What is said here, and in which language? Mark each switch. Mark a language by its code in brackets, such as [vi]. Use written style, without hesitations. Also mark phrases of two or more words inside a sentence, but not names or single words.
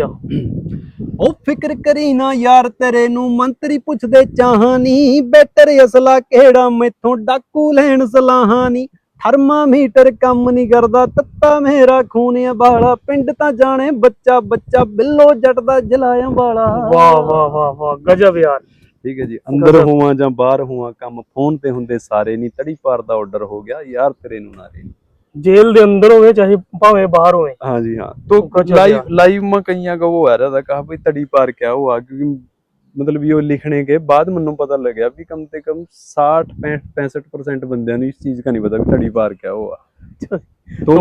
[pa] ਉਹ ਫਿਕਰ ਕਰੀ ਨਾ ਯਾਰ ਤੇਰੇ ਨੂੰ ਮੰਤਰੀ ਪੁੱਛਦੇ ਚਾਹਾਂ ਨੀ, ਬੈਟਰ ਅਸਲਾ ਕਿਹੜਾ ਮੈਥੋਂ ਡਾਕੂ ਲੈਣ ਸਲਾਹਾਂ ਨੀ, ਥਰਮਾਮੀਟਰ ਕੰਮ ਨਹੀਂ ਕਰਦਾ ਤੱਤਾ ਮੇਰਾ ਖੂਨ ਵਾਲਾ, ਪਿੰਡ ਤਾਂ ਜਾਣੇ ਬੱਚਾ ਬੱਚਾ ਬਿੱਲੋ ਜੱਟ ਦਾ ਜਲਾਇਆ ਵਾਲਾ। [hi] वाह वाह वाह वाह, गजब यार। [pa] ਠੀਕ ਹੈ ਜੀ, ਅੰਦਰ ਹੋਵਾਂ ਜਾਂ ਬਾਹਰ ਹੋਵਾਂ ਕੰਮ ਫੋਨ ਤੇ ਹੁੰਦੇ ਸਾਰੇ ਨੀ, ਤੜੀ ਪਾਰ ਦਾ ਆਰਡਰ ਹੋ ਗਿਆ ਯਾਰ ਤੇਰੇ ਨੂੰ ਨਾਰੇ ਨੀ। ਜੇਲ੍ਹ ਦੇ ਅੰਦਰ ਹੋਵੇ ਚਾਹੇ ਭਾਵੇਂ ਬਾਹਰ ਹੋਵੇ। [hi] हाँ जी हाँ। तो गजब लाइव यार। लाइव में कईया का वो आ रहा था, कहा भाई तड़ी पार क्या हुआ, क्योंकि मतलब ये लिखने के बाद मैंने पता लग गया भी कम से कम 60-65% बंदे ने इस चीज का नहीं पता भी तड़ी पार क्या हुआ। तो